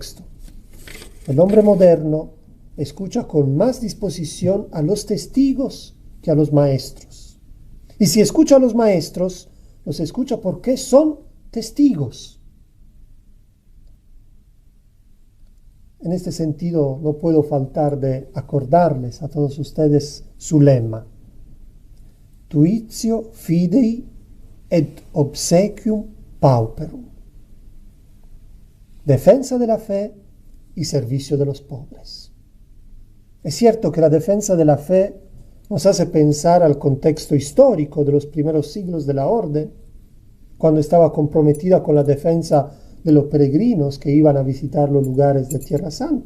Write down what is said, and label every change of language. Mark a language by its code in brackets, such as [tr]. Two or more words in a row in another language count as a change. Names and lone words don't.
[es] El hombre moderno escucha con más disposición a los testigos que a los maestros. Y si escucha a los maestros, los escucha porque son testigos. En este sentido, no puedo faltar de acordarles a todos ustedes su lema: [la] Tuitio fidei et obsequium pauperum. [es] Defensa de la fe y servicio de los pobres. Es cierto que la defensa de la fe nos hace pensar al contexto histórico de los primeros siglos de la orden, cuando estaba comprometida con la defensa de los peregrinos que iban a visitar los lugares de Tierra Santa.